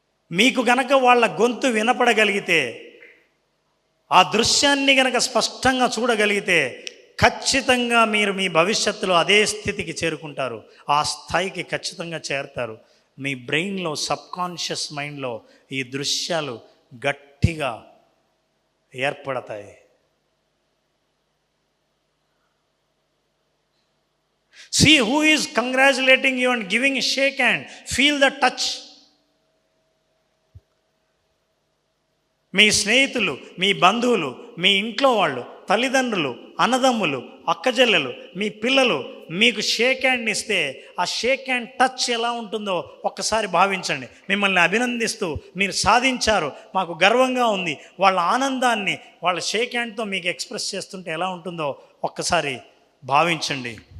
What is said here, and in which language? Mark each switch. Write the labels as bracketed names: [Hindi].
[Telugu] మీకు గనక వాళ్ళ గొంతు వినపడగలిగితే, ఆ దృశ్యాన్ని గనక స్పష్టంగా చూడగలిగితే, ఖచ్చితంగా మీరు మీ భవిష్యత్తులో అదే స్థితికి చేరుకుంటారు. ఆ స్థాయికి ఖచ్చితంగా చేరుతారు. మీ బ్రెయిన్లో, సబ్కాన్షియస్ మైండ్లో ఈ దృశ్యాలు గట్టిగా ఏర్పడతాయి. [English] See who is congratulating you and giving a shake hand. Feel the touch. [Telugu] మీ స్నేహితులు, మీ బంధువులు, మీ ఇంట్లో వాళ్ళు, తల్లిదండ్రులు, అన్నదమ్ములు, అక్కచెల్లెలు, మీ పిల్లలు మీకు షేక్ హ్యాండ్ ఇస్తే ఆ షేక్ హ్యాండ్ టచ్ ఎలా ఉంటుందో ఒక్కసారి భావించండి. మిమ్మల్ని అభినందిస్తూ మీరు సాధించారు, మాకు గర్వంగా ఉంది, వాళ్ళ ఆనందాన్ని వాళ్ళ షేక్ హ్యాండ్తో మీకు ఎక్స్ప్రెస్ చేస్తుంటే ఎలా ఉంటుందో ఒక్కసారి భావించండి.